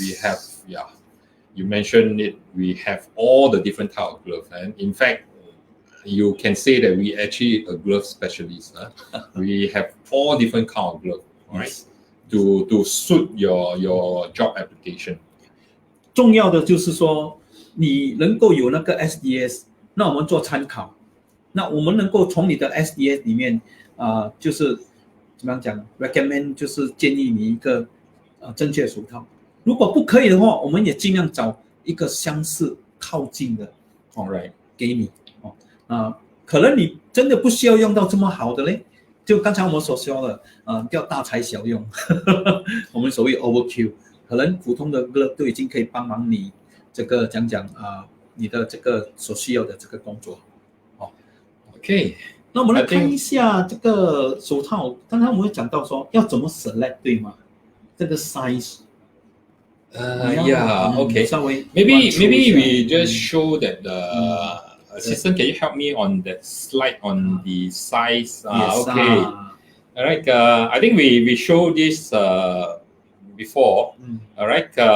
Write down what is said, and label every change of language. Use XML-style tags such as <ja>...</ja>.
<en>Right? We have, you mentioned it, we have all the different type of gloves. And in fact, you can say that we actually a glove specialist. We have all different kind of gloves, right? To suit your job application.</en> <zh>重要的就是说，你能够有那个 SDS， 那我们做参考。那我们能够从你的 SDS 里面就是怎么样讲 recommend， 就是建议你一个正确手套。如果不可以的话，我们也尽量找一个相似靠近的给你可能你真的不需要用到这么好的嘞，就刚才我们所说的叫大材小用我们所谓 overkill， 可能普通的 glove 都已经可以帮忙你这个讲你的这个所需要的这个工作。</zh> <en>OK，</en> <zh>那我们来看一下这个手套。刚才我们会讲到说要怎么 select， 对吗？这个 size。</zh> <en>Okay.</en> <zh>稍微</zh> <en>maybe we just show that the assistant. Can you help me on that slide on the size? Okay. All right. I think we showed this before. All right.</en>